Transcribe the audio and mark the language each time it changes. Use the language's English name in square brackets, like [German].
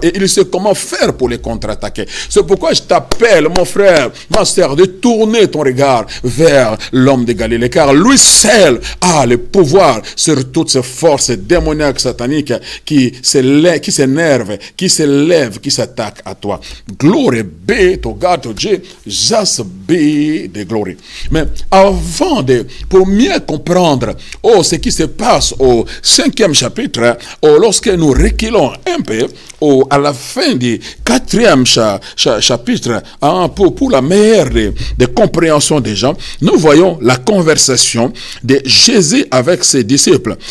[French] Et il sait comment faire pour les contre-attaquer. C'est pourquoi je t'appelle, mon frère, ma sœur, de tourner ton regard vers l'homme de Galilée, car lui seul a le pouvoir sur toutes ces forces démoniaques sataniques qui s'énervent, qui s'élèvent, qui s'attaquent à toi. [English] Glory be to God, to Jesus be the glory. [French] Mais pour mieux comprendre ce qui se passe au 5e chapitre, lorsque nous reculons un peu, à la fin du 4e chapitre, pour la meilleure des compréhensions des gens, nous voyons la conversation de Jésus avec ses disciples.